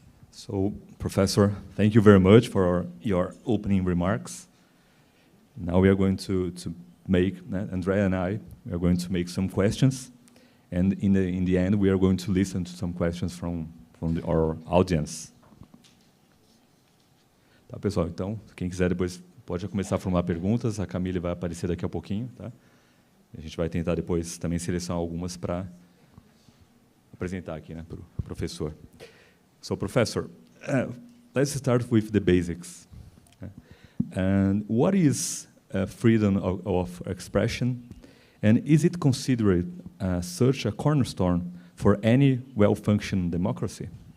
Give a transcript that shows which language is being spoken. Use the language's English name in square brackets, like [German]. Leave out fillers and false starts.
[English] So, Professor, thank you very much for your opening remarks. Now we are going to make, Andrea and I, we are going to make some questions, and in the end we are going to listen to some questions from our audience. [Portuguese] Tá, pessoal? Então, quem quiser depois pode começar a formular perguntas. A Camille vai aparecer daqui a pouquinho, tá? A gente vai tentar depois também selecionar algumas para apresentar aqui, né, para o professor. [English] So, Professor, let's start with the basics. And what is freedom of expression, and is it considered such a cornerstone for any well-functioning democracy?